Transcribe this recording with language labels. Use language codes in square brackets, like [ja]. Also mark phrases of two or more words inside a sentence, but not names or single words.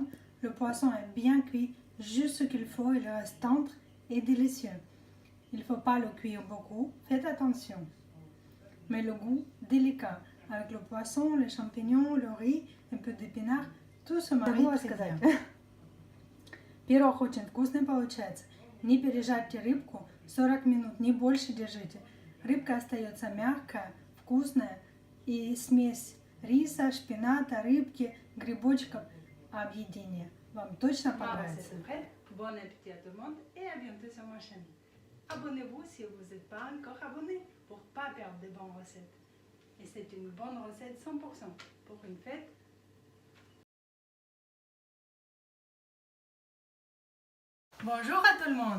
[fr] Le poisson est bien cuit, juste ce qu'il faut, il reste tendre et délicieux. Il ne faut pas le cuire beaucoup, faites attention. Mais le goût délicat, avec le poisson, les champignons, le riz, un peu d'épinards, tout se marie très bien. [ru] Пирог очень вкусный получается. Не пережарьте рыбку, 40 минут, не больше держите. Рыбка остается мягкая, вкусная и смесь риса, шпината, рыбки, грибочков, объедение. Вам точно понравится. [fr] Bon appétit à tout le monde et à bientôt sur ma chaîne. Abonnez-vous si vous n'êtes pas encore abonné pour ne pas perdre de bonnes recettes. Et c'est une bonne recette 100% pour une fête. Bonjour à tout le monde.